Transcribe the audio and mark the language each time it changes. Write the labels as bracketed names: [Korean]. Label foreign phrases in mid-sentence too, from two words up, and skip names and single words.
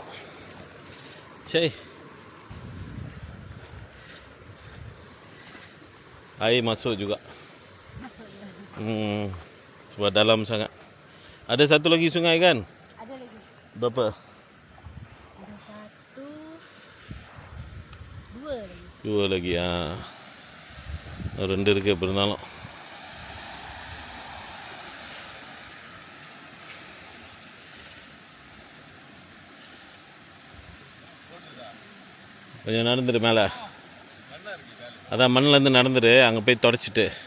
[Malay] சரி air masuk juga. Sebab dalam sangat. Ada satu lagi sungai kan? Ada lagi. Berapa? Ada 1, 2 lagi. 2 lagi ya. [Tamil] 2 இருக்கு எப்படி இருந்தாலும். கொஞ்சம் நடந்துரு மேலே. அதான் மண்ணிலேருந்து நடந்துரு, அங்கே போய் தொடச்சிட்டு.